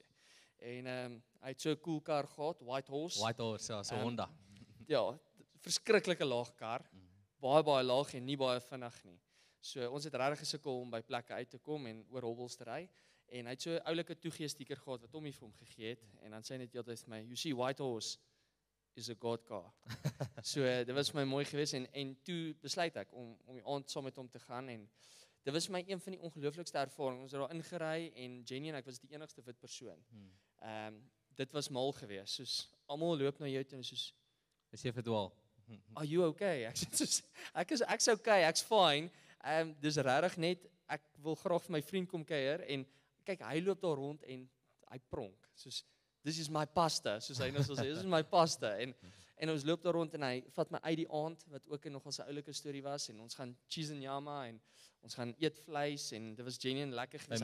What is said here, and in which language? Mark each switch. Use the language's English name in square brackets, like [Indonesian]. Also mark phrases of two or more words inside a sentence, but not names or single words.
[Afrikaans] En hy het so 'n cool kar gehad, White Horse. White Horse, ja, so Honda. Ja, verskriklike laag kar. Baie laag en nie baie vinnig nie. So ons het regtig gesukkel om by plekke uit te kom en oor hobbels te ry. En hy het so 'n oulike toegee stiker gehad wat Tommy vir hom gegee het en dan sê hy net heeltyd vir my, [English] "You see, White Horse is a God car." [Afrikaans] So dit was vir my mooi geweest en toe besluit ek om die aand saam met hom te gaan en dit was vir my een van die ongelooflikste ervarings. Ons het daar ingery en Jenny en ek was die enigste wit persoon. Dit was mal geweest. Soos almal loop na jou toe en soos Is jy verdwaal? [English] "Are you okay?" [Afrikaans] Ek sê soos ek's okay, ek's fine. Dis regtig net ek wil graag vir my vriend kom kuier en kyk hy loop daar rond en hy pronk. Soos [English] this is my pasta, [Afrikaans] soos hy nou sal sê, [English] this is my pasta [Afrikaans] en ons loop daar rond en hy vat my uit die aand wat ook nogal 'n oulike storie was en ons gaan cheese en nyama en ons gaan eet vleis en dit was genuine lekker geweest.